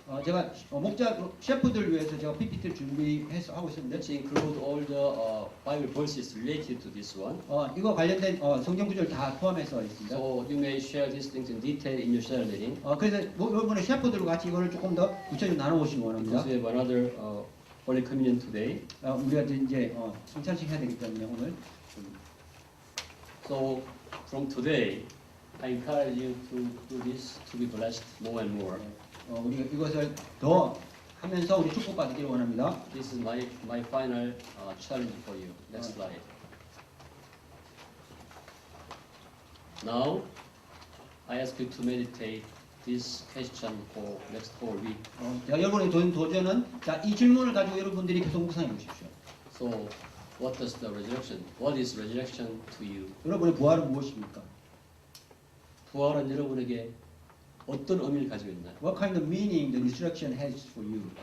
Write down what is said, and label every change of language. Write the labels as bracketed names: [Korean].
[Korean] 제가 목자 셰프들 위해서 제가 PPT를 준비해서 하고 있었는데 [English] Let's include all the Bible verses related to this one. [Korean] 이거 관련된 성경 구절을 다 포함해서 있습니다. [English] So you may share these things in detail in your cell meeting. [Korean] 그래서 여러분의 셰프들과 같이 이거를 조금 더 구체적으로 나눠보시기 원합니다. [English] Because we have another Holy Communion today. [Korean] 우리가 이제 성찬식 해야 되기 때문에 오늘 [English] So from today, I encourage you to do this to be blessed more and more. [Korean] 우리가 이것을 더 하면서 우리 축복받기를 원합니다. [English] This is my final challenge for you. Next slide. Now, I ask you to meditate this question for next whole week. [Korean] 여러분의 도전은 이 질문을 가지고 여러분들이 계속 묵상해 보십시오. [English] So, what does the resurrection? What is resurrection to you? [Korean] 여러분의 부활은 무엇입니까? 부활은 여러분에게 어떤 의미를 가지고 있나요? [English] What kind of meaning the resurrection has for you?